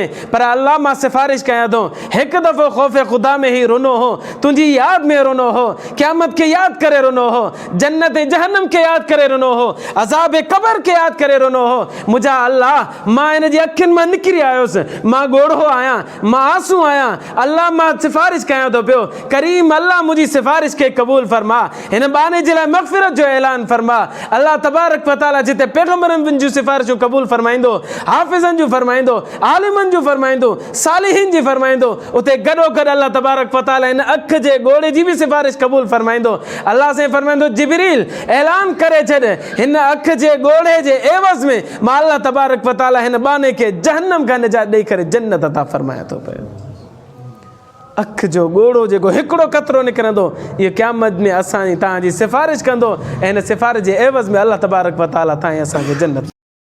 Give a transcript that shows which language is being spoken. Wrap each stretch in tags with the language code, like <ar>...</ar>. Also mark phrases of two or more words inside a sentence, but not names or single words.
<sd>पर अल्लाह मां सिफ़ारिश कयां थो, हिकु दफ़ो ख़ौफ़ ख़ुदा में ई रुनो हो, तुंहिंजी यादि में रुनो हो, क़यामत खे यादि करे रुनो हो, जन्नत ऐं जहन्नम खे यादि करे रुनो हो, अज़ाब क़ब्र खे यादि करे रुनो हो। मुंहिंजा अल्लाह, मां हिन जी अखियुनि मां निकिरी आयुसि, मां ॻोढ़ो आहियां, मां आंसू आहियां, अल्लाह मां सिफ़ारिश कयां थो पियो, करीम अल्लाह मुंहिंजी सिफ़ारिश खे क़बूल फरमा, हिन बाने जे लाइ मग़फ़िरत जो ऐलान फरमा। अल्लाह तबारक व तआला जिते पैगंबरनि जूं सिफ़ारिशूं क़बूल फरमाईंदो, हाफ़िज़नि जूं फरमाईंदो, आलिमनि जूं फरमाईंदो, सालिहीन जी फरमाईंदो, उते गॾो गॾु अल्लाह तबारक व तआला हिन अख जे ॻोढ़े जी बि सिफ़ारिश क़बूल फरमाईंदो। अल्लाह साईं फरमाईंदो, जिब्रील ऐलान करे छॾ, हिन अख जे ॻोढ़े जे एवज़ में मां अल्लाह तबारक व तआला हिन बाने खे जहन्नम खां निजात ॾेई करे जन्नत अता फरमाया थो पियो। अख जो ॻोढ़ो जेको हिकिड़ो कतरो निकिरंदो, इहो क़यामत में असांजी तव्हांजी सिफ़ारिश कंदो, ऐं हिन सिफ़ारिश जे एवज़ में अल्लाह तबारक व तआला तव्हां असांखे जन्नत</sd>